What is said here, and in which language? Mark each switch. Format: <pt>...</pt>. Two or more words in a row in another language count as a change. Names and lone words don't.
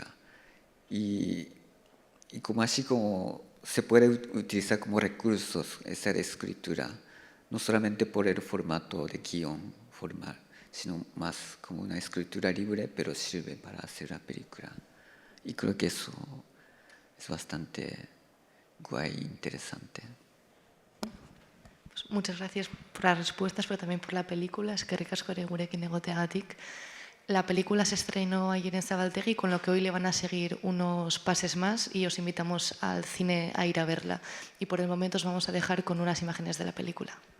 <es>Y como así como se puede utilizar como recursos esa escritura, no solamente por el formato de guión formal, sino más como una escritura libre, pero sirve para hacer la película. Y creo que eso es bastante guay e interesante. Pues muchas gracias por las respuestas, pero también por la película.</es> <eu>Eskerrik asko ere gurekin egoteagatik.</eu> <es>La película se estrenó ayer en Zabaltegui, con lo que hoy le van a seguir unos pases más y os invitamos al cine a ir a verla. Y por el momento os vamos a dejar con unas imágenes de la película.</es>